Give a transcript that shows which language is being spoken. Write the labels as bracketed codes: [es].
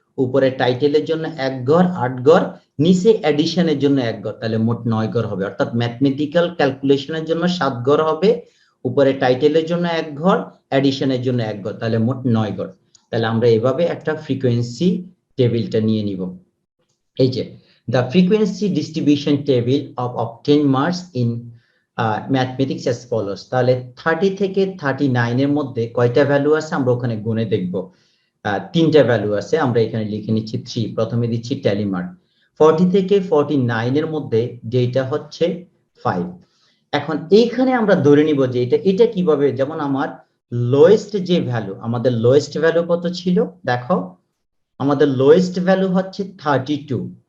[bn] উপরে টাইটেলের জন্য 1 ঘর, 8 ঘর, নিচে এডিশনের জন্য 1 ঘর, তাহলে মোট 9 ঘর হবে। অর্থাৎ ম্যাথমেটিক্যাল ক্যালকুলেশনের জন্য 7 ঘর হবে, উপরে টাইটেলের জন্য 1 ঘর, এডিশনের জন্য 1 ঘর, তাহলে মোট 9 ঘর। তাহলে আমরা এভাবে একটা ফ্রিকোয়েন্সি টেবিলটা নিয়ে নিব। এই যে [en] the frequency distribution table of obtained marks in mathematics as follows। [bn] তাহলে 30 থেকে 39 এর মধ্যে কয়টা ভ্যালু আছে আমরা ওখানে গুণে দেখব। 3টা ভ্যালু আছে, আমরা এখানে লিখে নিচ্ছি 3। প্রথমে দিচ্ছি ট্যালি মার্ক। 40 থেকে 49 এর মধ্যে যেটা হচ্ছে 5। এখন এইখানে আমরা ধরে নিব যে এটা কিভাবে, যেমন আমার লোয়েস্ট যে ভ্যালু, আমাদের লোয়েস্ট ভ্যালু কত ছিল দেখো, আমাদের লোয়েস্ট ভ্যালু হচ্ছে 32।